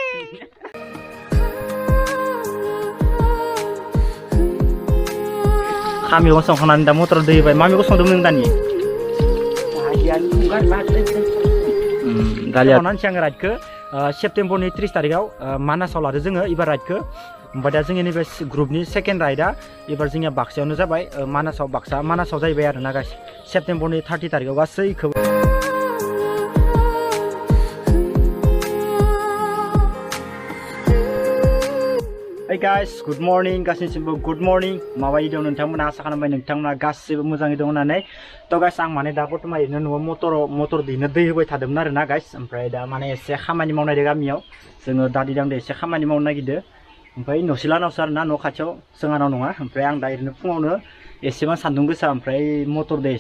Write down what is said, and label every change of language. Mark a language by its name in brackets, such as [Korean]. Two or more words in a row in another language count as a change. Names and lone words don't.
[Bodo] खामियाव संखांनानै दा मटर दै होबाय मा मैगं संदोंमोन नों दानि दालिया संनानै आं राइडखौ सेप्तेम्बरनि 30 तारिखआव मानासाव लादो जोङो एबार राइडखौ ओमफ्राय दा जोंनि नैबे ग्रुपनि [English] second rideआ [Bodo] एबार जोंनिया बाक्सायावनो जाबाय मानासाव जाहैबाय आरो ना गासै सेप्तेम्बरनि 30 तारिखआव गासैखौबो [English] Hey guys, good morning [Bodo] गासैनिसिमबो [English] good morning [Bodo] माबायदि दं नोंथांमोना आसा खालामबाय नोंथांमोना गासैबो मोजाङै दं होननानै थ' गाइस आं माने दा बर्थमान ओरैनो न'आव मटर दैनो दै होबाय थादोंमोन आरो ना गाइस ओमफ्राय दा माने एसे खामानि मावनायदों गामियाव जोङो दादि दांदो एसे खामानि मावनो नागिरदों ओमफ्राय न'सिलानावसो आरो ना न' खाथियाव जोंहानाव नङा ओमफ्राय आं दा ओरैनो फुङावनो एसेबां सान्दुं गोसा ओमफ्राय मटरदो एसे